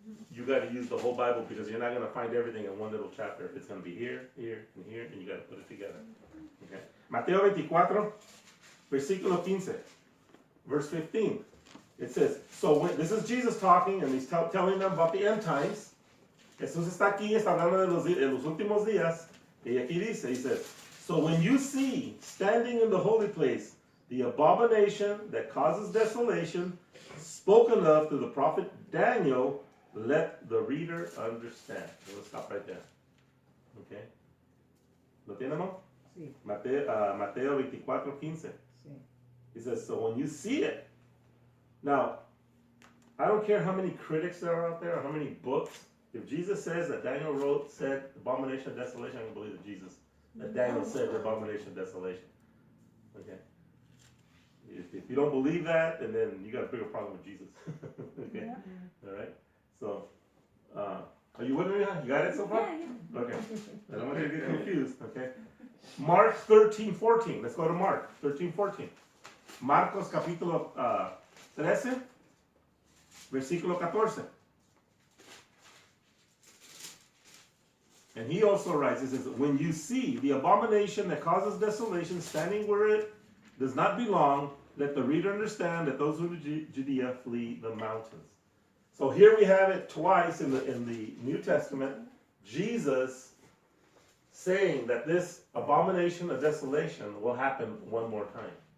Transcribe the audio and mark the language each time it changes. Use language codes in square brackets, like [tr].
[en] You got to use the whole Bible, because you're not going to find everything in one little chapter. It's going to be here, here, and here, and you got to put it together. Okay. [es] Mateo 24, versículo 15, [en] verse 15. It says, so when, this is Jesus talking, and he's telling them about the end times. [es] Jesús está aquí, está hablando de los últimos días. Y aquí dice, [en] he says, so when you see standing in the holy place the abomination that causes desolation, spoken of through the prophet Daniel, let the reader understand. We'll stop right there. Okay. [es] ¿Lo tenemos? Sí. Mateo 24:15. Sí. [en] He says, so when you see it, now, I don't care how many critics there are out there or how many books. If Jesus says that Daniel said abomination of desolation, I can believe that Daniel said the abomination of desolation. Okay. If you don't believe that, and then you got a bigger problem with Jesus. Okay. All right. So, are you with me now? You got it so far? Yeah, Okay. I don't want you to get confused. Okay. Mark 13:14. Let's go to Mark 13:14. [es] Marcos capítulo 13, versículo 14. [en] And he also writes, he says, when you see the abomination that causes desolation standing where it does not belong, let the reader understand that those who are in Judea flee the mountains. So here we have it twice in the New Testament, Jesus saying that this abomination of desolation will happen one more time.